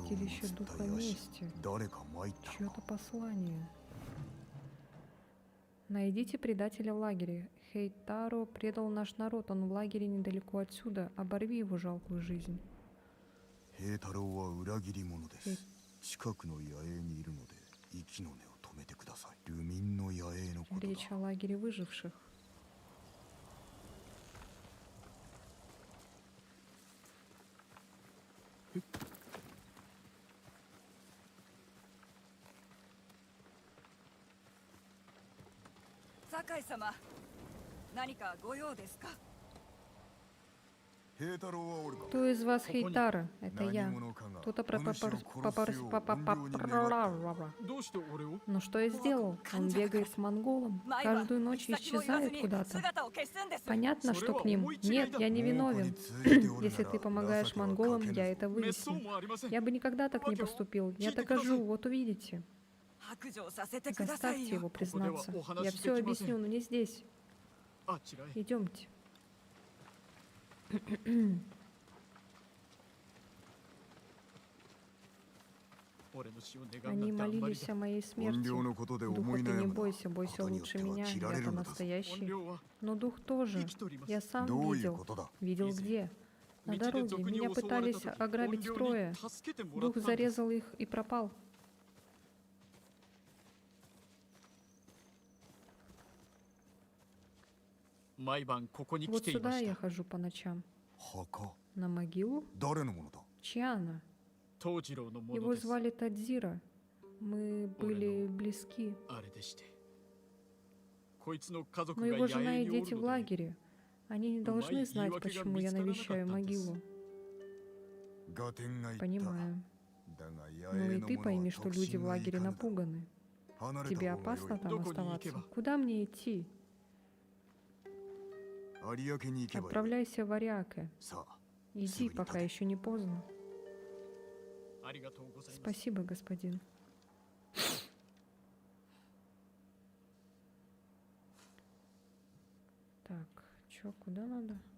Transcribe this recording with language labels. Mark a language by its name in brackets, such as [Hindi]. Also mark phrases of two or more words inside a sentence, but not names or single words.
[Russian] святилище [Japanese] 伝 [Russian] Духа [Japanese] えやし [Russian] Мести. [Japanese] 誰か参ったの [Russian] Чье-то послание. Найдите предателя в лагере. Хейтаро предал наш народ. Он в лагере недалеко отсюда. Оборви его жалкую жизнь. [Japanese] 平太郎は裏切り者です近くの野営にいるので息の根を止めてください流民の野営のことだ [Russian] Речь о лагере выживших. [Japanese] Sakai様、何かご用ですか？平太郎はおるか [Russian] Кто из вас Хейтара? Это [Japanese] 何 [Russian] я. [Japanese] 者かが [Russian] Кто-то [Japanese] お主を殺すよう怨霊に願ったどうして俺を [Russian] Но что я сделал? Он бегает к монголам. Каждую ночь исчезает куда-то. Понятно, что к ним. Нет, я не виновен. Если ты помогаешь монголам, я это [Japanese] 滅相 [Russian] выясню. [Japanese] もありません [Russian] Я бы никогда так не поступил. Я докажу, вот увидите. Заставьте его признаться. Я все объясню, но не здесь. [Japanese] あちらへ [Russian] Идемте. Они молились о моей [Japanese] 怨 [Russian] смерти. [Japanese] 霊のことで [Russian] Духа, [Japanese] 思い [Russian] ты [Japanese] 悩 [Russian] не [Japanese] むな [Russian] бойся, бойся [Japanese] ことによっ [Russian] лучше [Japanese] ては [Russian] меня. [Japanese] 切られ [Russian] Я-то [Japanese] るのだぞ [Russian] настоящий. [Japanese] は [Russian] Но дух тоже. [Japanese] 生きております [Russian] Я сам [Japanese] どういう [Russian] видел. [Japanese] ことだ [Russian] Видел где? На [Japanese] 道で [Russian] дороге. [Japanese] 賊に [Russian] Меня [Japanese] 襲われ [Russian] пытались [Japanese] た時 [Russian] ограбить [Japanese] 怨霊 [Russian] трое. [Japanese] に助けてもらっ [Russian] Дух [Japanese] たんです [Russian] зарезал их и пропал. Вот сюда я хожу по ночам. [Japanese] 墓 [Russian] На могилу? [Japanese] 誰のものだ [Russian] Чья она? Его звали Тадзира. Мы были близки. [Japanese] あれでしてこいつの家族 [Russian] Но [Japanese] が [Russian] его [Japanese] 野 [Russian] жена [Japanese] 営 [Russian] и [Japanese] におる [Russian] дети в [Japanese] ので [Russian] лагере. Они не должны знать, почему я навещаю могилу. [Japanese] ガテンが言った [Russian] Понимаю. [Japanese] だが野 [Russian] Но [Japanese] 営 [Russian] и [Japanese] の [Russian] ты [Japanese] 者は [Russian] пойми, что [Japanese] 特 [Russian] люди [Japanese] 進 [Russian] в [Japanese] がい [Russian] лагере [Japanese] かぬだ [Russian] напуганы. [Japanese] 離れ [Russian] Тебе [Japanese] た方がよい [Russian] опасно там [Japanese] どこに行 [Russian] оставаться? [Japanese] けば [Russian] Куда мне идти? [Japanese] 有明に行けばいい [Russian] Отправляйся в Ариаке. [Japanese] さあ [Russian] Иди, пока еще не поздно. [Japanese] ありがとうございます [Russian] Спасибо, господин. Так, чё, куда надо?